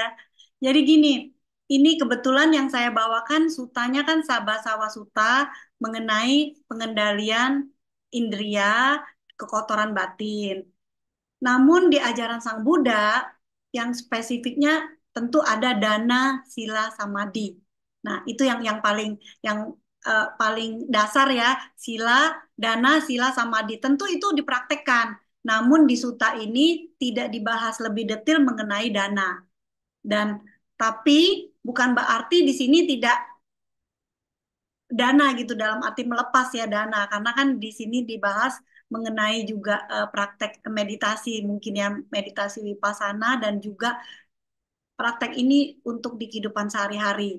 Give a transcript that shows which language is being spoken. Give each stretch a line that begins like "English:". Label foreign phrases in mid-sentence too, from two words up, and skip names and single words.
Indonesian: Jadi gini, ini kebetulan yang saya bawakan sutanya kan Sabasawa Sutta mengenai pengendalian indria, kekotoran batin. Namun di ajaran Sang Buddha yang spesifiknya tentu ada dana, sila, samadhi. Nah, itu yang paling dasar ya, sila, dana, sila, samadhi. Tentu itu dipraktekkan. Namun di suta ini tidak dibahas lebih detail mengenai dana. Dan tapi bukan berarti di sini tidak dana gitu dalam arti melepas ya dana, karena kan di sini dibahas mengenai juga praktek meditasi, mungkin ya meditasi vipassana dan juga praktek ini untuk di kehidupan sehari-hari.